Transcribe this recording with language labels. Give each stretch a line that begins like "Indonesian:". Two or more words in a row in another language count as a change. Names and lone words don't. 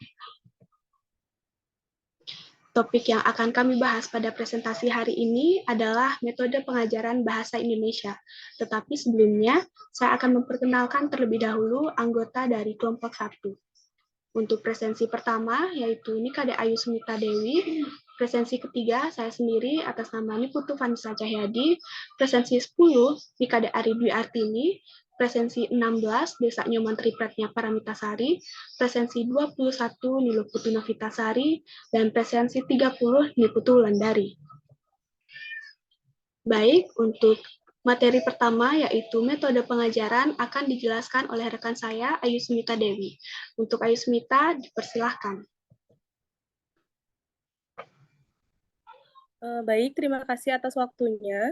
Indonesian: Topik yang akan kami bahas pada presentasi hari ini adalah metode pengajaran bahasa Indonesia. Tetapi sebelumnya, saya akan memperkenalkan terlebih dahulu anggota dari kelompok 1. Untuk presensi pertama, yaitu Nikade Ayu Smita Dewi. Presensi ketiga, saya sendiri atas nama Niputu Vanessa Cahyadi. Presensi 10, Nikade Ari Dwi Artini. Presensi 16, Desa Nyoman Tripletnya Paramitasari. Presensi 21, Niluputu Novitasari. Dan presensi 30, Niputu Wulandari. Baik, untuk materi pertama yaitu metode pengajaran akan dijelaskan oleh rekan saya Ayu Smita Dewi. Untuk Ayu Smita, dipersilahkan. Baik, terima kasih atas waktunya.